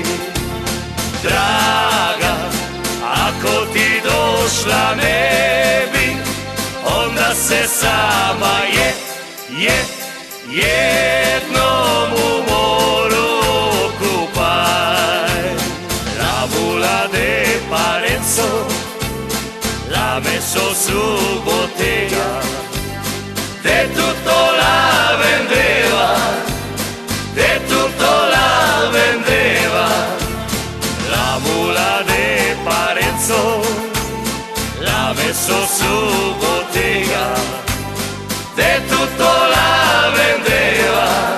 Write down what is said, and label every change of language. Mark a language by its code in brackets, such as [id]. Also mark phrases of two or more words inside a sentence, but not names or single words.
[hr] Draga, ako ti došla ne bi, onda se sama jednom u moru okupaj. [vec] Ravula de Parenzo, la messo su bottega, de tutto la vendeva, de tutto la vendeva. La mula de Parenzo, la messo su bottega, de tutto la vendeva.